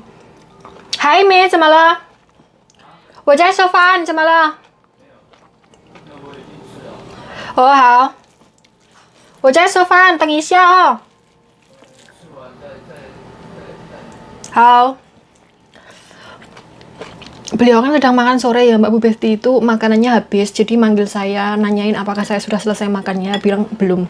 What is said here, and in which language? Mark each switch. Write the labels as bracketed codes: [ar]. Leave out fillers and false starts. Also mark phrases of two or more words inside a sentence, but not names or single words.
[zh] Hai Me, 怎么了？我在吃饭，怎么了？哦好，我在吃饭，等一下哦。 [id] 好。Beliau kan sedang makan sore ya Mbak Bu Besti, itu makanannya habis, jadi manggil saya, nanyain apakah saya sudah selesai makannya, bilang belum.